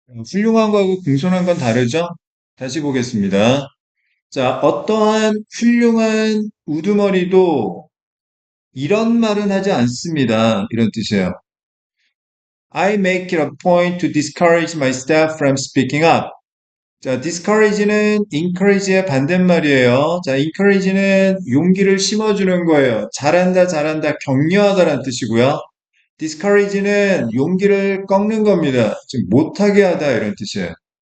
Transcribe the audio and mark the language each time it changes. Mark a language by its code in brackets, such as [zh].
[ko] 훌륭한 거하고 공손한 건 다르죠? 다시 보겠습니다. 자, 어떠한 훌륭한 우두머리도 이런 말은 하지 않습니다. 이런 뜻이에요. [en] I make it a point to discourage my staff from speaking up. [ko] 자, discourage는 encourage의 반대말이에요. 자, encourage는 용기를 심어주는 거예요. 잘한다, 잘한다, 격려하다라는 뜻이고요. discourage는 용기를 꺾는 겁니다. 즉, 못하게 하다 이런 뜻이에요.